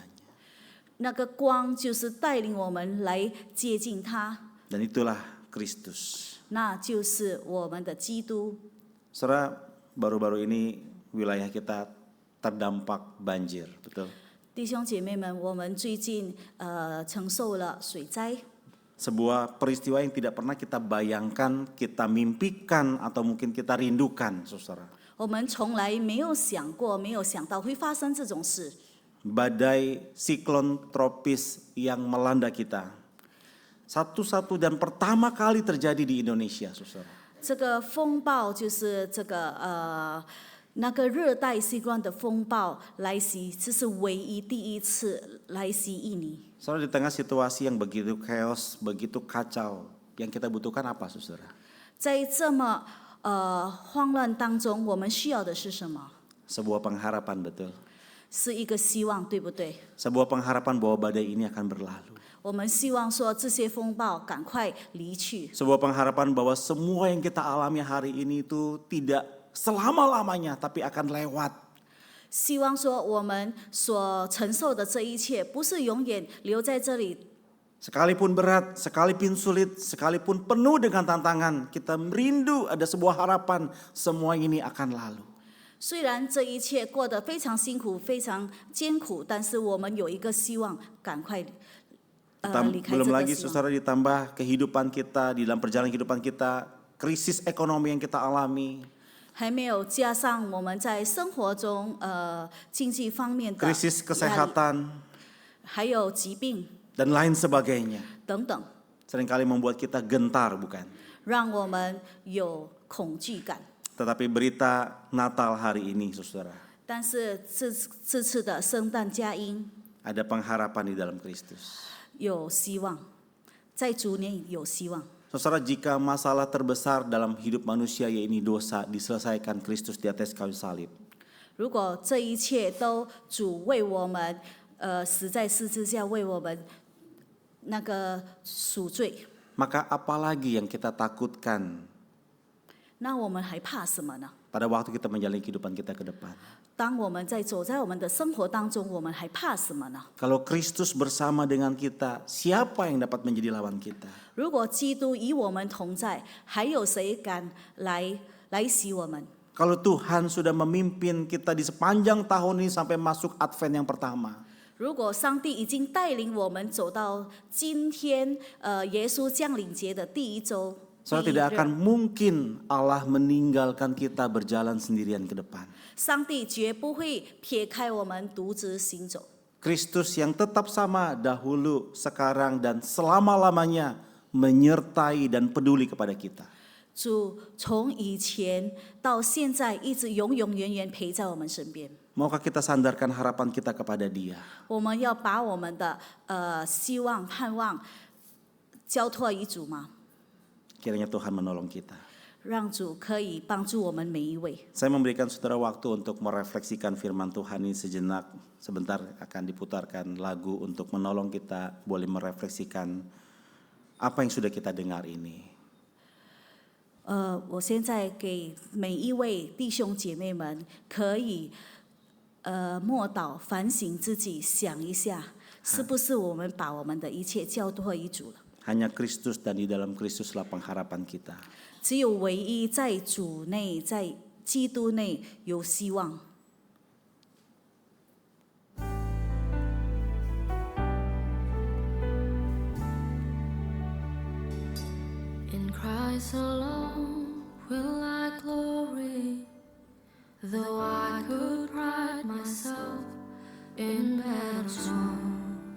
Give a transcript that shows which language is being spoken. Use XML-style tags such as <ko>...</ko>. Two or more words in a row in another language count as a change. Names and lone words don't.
<zh>那个光就是带领我们来接近他，</zh> <id>Dan itulah Kristus.</id> <zh>那就是我们的基督。</zh> <id>Saudara, baru-baru ini wilayah kita terdampak banjir, betul?</id> <zh>弟兄姐妹们，我们最近承受了水灾，</zh> <id>Sebuah peristiwa yang tidak pernah kita bayangkan, kita mimpikan atau mungkin kita rindukan, saudara.</id> <zh>我们从来没有想过，没有想到会发生这种事。</zh> <id>Badai siklon tropis yang melanda kita. Satu-satu dan pertama kali terjadi di Indonesia, saudara.</id> <zh>这个风暴就是那个热带西瓜的风暴来袭，这是唯一第一次来袭印尼。</zh> <id>Saudara, di tengah situasi yang begitu chaos, begitu kacau, yang kita butuhkan apa, saudara?</id> <zh>在这么慌乱当中，我们需要的是什么？</zh> <id>Sebuah pengharapan, betul.</id> <zh>是一个希望，对不对？</zh> <id>Sebuah pengharapan bahwa badai ini akan berlalu.</id> <zh>我们希望说这些风暴赶快离去，</zh> <id>Sebuah pengharapan bahwa semua yang kita alami hari ini itu tidak selama-lamanya tapi akan lewat.</id> <zh>希望说我们所承受的这一切不是永远留在这里。</zh> <id>Sekalipun berat, sekalipun sulit, sekalipun penuh dengan tantangan, kita merindu ada sebuah harapan semua ini akan lalu.</id> <zh>虽然这一切过得非常辛苦、非常艰苦，但是我们有一个希望，赶快离开这</zh> <id>Belum</id> <zh>个</zh> <id>lagi</id> <zh>希望。</zh> <id>saudara ditambah kehidupan kita, di dalam perjalanan kehidupan kita, krisis ekonomi yang kita alami,</id> <zh>还没有加上我们在生活中经济方面的</zh> <id>krisis</id> <zh>压力，</zh> <id>kesehatan,</id> <zh>还有疾病</zh> <id>dan lain sebagainya.</id> <zh>等等，</zh> <id>Seringkali membuat kita gentar, bukan?</id> <zh>让我们有恐惧感。</zh> <id>Tetapi berita Natal hari ini, saudara,</id> <zh>但是这次的圣诞佳音</zh> <id>ada pengharapan di dalam Kristus.</id> <zh>有希望，在主内有希望。</zh> <id>Saudara, jika masalah terbesar dalam hidup manusia yaitu dosa diselesaikan Kristus di atas kayu salib,</id> <zh>如果这一切都主为我们死在十字架，为我们那个赎罪，</zh> <id>maka apalagi yang kita takutkan</id> <zh>那我们还怕什么呢？</zh> <id>pada waktu kita menjalani kehidupan kita ke depan?</id> <zh>当我们走在我们的生活当中，我们还怕什么呢？</zh> <id>Kalau Kristus bersama dengan kita, siapa yang dapat menjadi lawan kita?</id> <zh>如果基督与我们同在，还有谁敢来袭我们？</zh> <id>Kalau Tuhan sudah memimpin kita di sepanjang tahun ini sampai masuk Advent yang pertama,</id> <zh>如果上帝已经带领我们走到今天，耶稣降临节的第一周，</zh> <id>saudara</id> <zh>第一</zh> <id>tidak</id> <zh>日</zh> <id>akan mungkin Allah meninggalkan kita berjalan sendirian ke depan.</id> <zh>上帝绝不会撇开我们独自行走。</zh> <id>Kristus yang tetap sama dahulu, sekarang, dan selama-lamanya menyertai dan peduli kepada kita.</id> <zh>主从以前到现在一直永永远远陪在我们身边。</zh> <id>Maukah kita sandarkan harapan kita kepada Dia?</id> <zh>我们要把我们的希望、盼望交托于主吗？</zh> <id>Kiranya Tuhan menolong kita.</id> <zh>让主可以帮助我们每一位。</zh> <id>Saya memberikan saudara waktu untuk merefleksikan firman Tuhan ini sejenak. Sebentar akan diputarkan lagu untuk menolong kita boleh merefleksikan apa yang sudah kita dengar ini.</id> <zh>我现在给每一位弟兄姐妹们可以默祷反省自己，想一下，是不是我们把我们的一切交托于主了？</zh> <id>Hanya Kristus dan di dalam Kristuslah pengharapan kita.</id> <zh>只有唯一在主内，在基督内有希望。</zh> <en>In Christ alone will I glory, though I could pride myself in battles won.</en>